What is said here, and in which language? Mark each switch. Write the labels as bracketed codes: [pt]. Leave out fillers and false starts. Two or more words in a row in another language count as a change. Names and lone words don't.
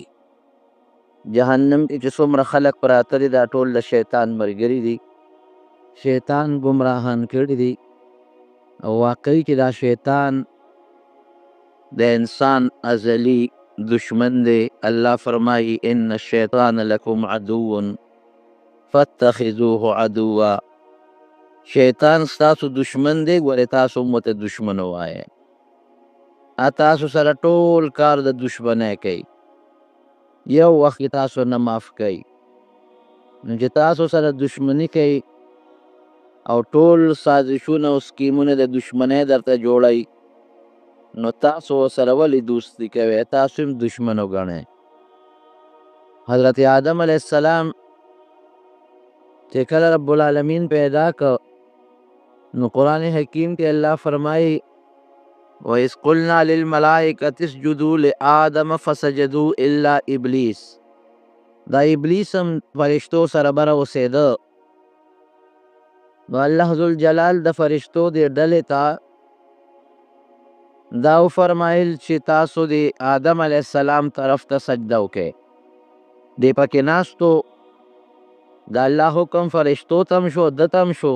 [ps] جهنم کې چې څومره خلک پراته دي دا ټول د شیطان ملګري دي، شیطان ګمراهان کړي دي او واقعي کې دا شیطان د انسان ازلی دشمن دی. الله فرمایي [ar] ان الشیطان لکم عدو فاتخذوه عدوا، [ps] شیطان ستاسو دشمن دی، ګورې تاسو هم ورته دشمن ووایئ. تاسو سره ټول کار د دشمنۍ کوي، یو وخت کې تاسو نه معاف کوي. نو چې تاسو سره دشمني کوي او ټول سازشونه او سکیمونه د دشمنۍ درته جوړوي، نو تاسو سره ولې دوستي کوئ؟ تاسو هم دشمن وګڼئ. حضرت آدم [ar] علیه السلام [ps] چې کله رب العالمین پیدا که، نو قرآن حکیم کې الله فرمایي [ar] وَإِذْ قُلْنَا لِلْمَلَائِكَةِ اسْجُدُوا لِآدَمَ فَسَجَدُوا إِلَّا إِبْلِيسَ، [ps] دا ابلیس هم فرشتو سره بره اوسېده. نو الله ذوالجلال د فرشتو دې ډلې ته دا وفرمایل چې تاسو د آدم [ar] علیه السلام [ps] طرف ته سجده وکئ. دې پکې ناستو د الله حکم فرشتو ته هم شو، ده ته هم شو.